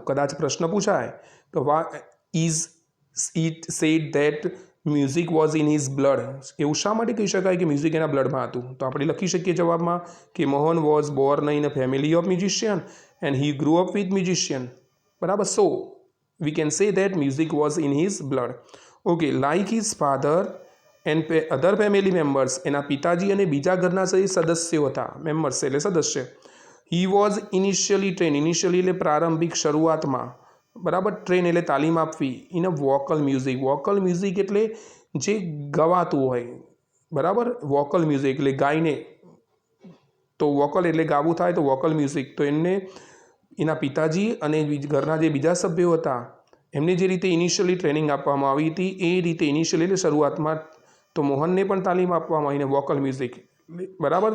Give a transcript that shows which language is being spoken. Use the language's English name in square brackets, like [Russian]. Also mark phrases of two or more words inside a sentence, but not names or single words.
[Gujarati] કદાચ પ્રશ્ન પૂછાય તો [English] why is it said that music was in his blood, [Gujarati] એવું શા માટે કહી શકાય કે મ્યુઝિક એના બ્લડમાં હતું? તો આપણે લખી શકીએ જવાબમાં કે [English] Mohan was born in a family of musician and he grew up with musician, બરાબર. સો we can say that music was in his blood. Okay, like his father and other family members, [Gujarati] એના પિતાજી અને બીજા ઘરના સદસ્યો હતા. મેમ્બર્સ એટલે સદસ્ય. [English] he was initially trained, initially [Gujarati] એટલે પ્રારંભિક, શરૂઆતમાં, બરાબર. ટ્રેન એટલે તાલીમ આપવી. [English] in a vocal music, vocal music [Gujarati] એટલે જે ગવાતું હોય, બરાબર. [English] vocal music [Gujarati] એટલે ગાઈને, તો વોકલ એટલે ગાવું થાય, તો [English] vocal music. [Gujarati] તો એમને એના પિતાજી અને ઘરના જે બીજા સભ્યો હતા એમને જે રીતે ઇનિશિયલી ટ્રેનિંગ આપવામાં આવી હતી, એ રીતે ઇનિશિયલી એટલે શરૂઆતમાં તો મોહનને પણ તાલીમ આપવામાં આવીને [English] vocal music, [Gujarati] બરાબર.